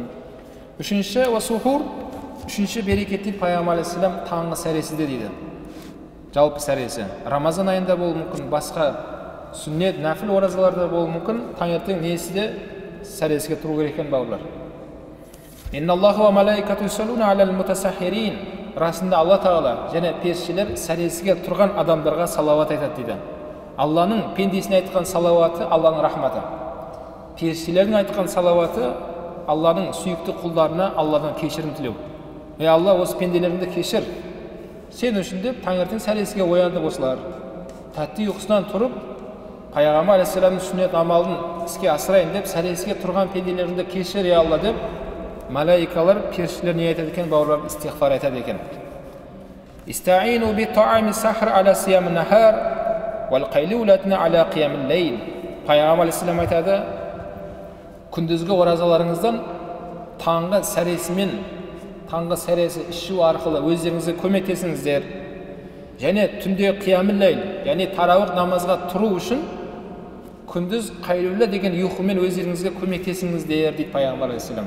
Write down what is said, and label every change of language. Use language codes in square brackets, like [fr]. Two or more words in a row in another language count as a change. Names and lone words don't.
[kk] Үшінші уасухур, үшінші берекет дейді пайғамбар алейхиссалам таңғы сәресіде дейді. Жалпы сәресі. Рамазан айында болуы мүмкін, басқа сүннет, нәфіл оразаларда болуы мүмкін. Таңертең несіде сәресіге тұру керек екен, бауырлар. [ar] إن الله وملائكته يصلون على المتسحرين. [kk] расында Алла Тағала және періштелер сәресіге тұрған адамдарға салауат айтады дейді. Алланың пендесіне айтқан салауаты Алланың рахматы. Періштелердің айтқан салауаты Алланың сүйікті құлдарына Алладан кешірім тілеу. Алла, осы пенделеріңді кешір. Сен үшін деп таңертең сәресіге оянды осылар. Тәтті ұйқысынан тұрып, Пайғамбар алейхиссаламның сүннет амалын іске асырайын деп сәресіге тұрған пенделеріңді кешір, я Алла деп, малайикалар, періштелер не айтады екен, бауырлар, истиғфар айтады екен. [ar] استعينوا بطعام سحر على صيام نهار والقيلولة على قيام الليل. [kk] Пайғамбар алейхиссалам айтады, күндізгі оразаларыңыздан таңғы сәресімен, таңғы сәресі ішу арқылы өздеріңізге көмектесіңіздер. Және түнде [ar] قيام الليل, [kk] яғни тарауих намазға тұру үшін күндіз қайлула деген ұйқымен өздеріңізге көмектесіңіздер дейді Пайғамбар алейхиссалам.